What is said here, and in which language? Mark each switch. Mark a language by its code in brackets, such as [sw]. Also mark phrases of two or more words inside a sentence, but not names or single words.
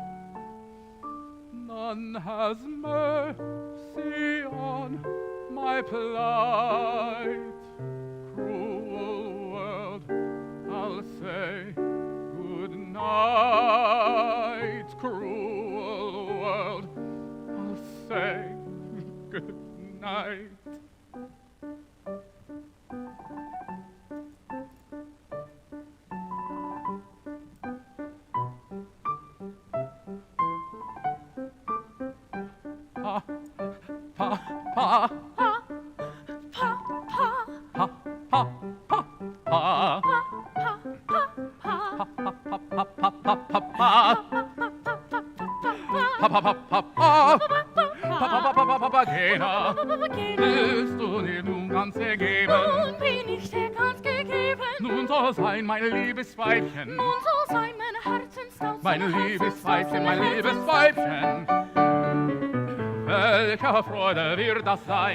[en] None has mercy on my plight. Cruel world, I'll say good night. Cruel world, I'll say good night. Pa, pa, pa, pa, pa, pa, pa, Papagena, [de] willst du dir nun ganz ergeben? Nun bin ich dir ganz gegeben. Nun soll sein mein liebes Weibchen. Nun soll sein mein Herzenstauz. Mein liebes Weibchen, mein liebes Weibchen. Welche Freude wird das sein?